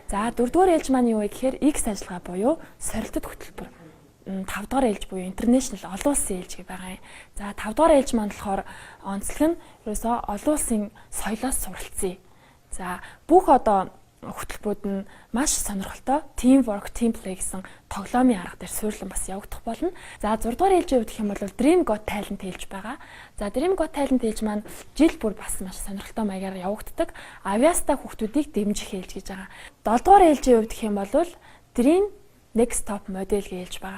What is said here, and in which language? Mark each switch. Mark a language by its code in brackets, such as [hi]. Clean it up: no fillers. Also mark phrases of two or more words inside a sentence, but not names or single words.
[mn] За 4 дугаар ээлж маань юу вэ гэхээр X ажиллагаа буюу сорилтод хөтөлбөр. 5 дугаар ээлж буюу International олон улсын ээлж байгаа юм. За 5 дугаар ээлж маань болохоор онцлог нь ерөөсөө олон улсын соёлоос суралцъя. За бүх одоо хөтөлбөрүүд нь маш сонирхолтой [en] team work, team play [mn] гэсэн тоглоомын арга дээр суйрлан бас явагдах болно. За 6 дугаар ээлжийн хувьд гэх юм бол Dream Got Talent ээлж байгаа. За Dream Got Talent ээлж маань жил бүр бас маш сонирхолтой маягаар явагддаг. Авиаста хүүхдүүдийг дэмжих ээлж гэж байгаа. 7 дугаар ээлжийн хувьд гэх юм бол Dream Next Top модель ээлж байгаа.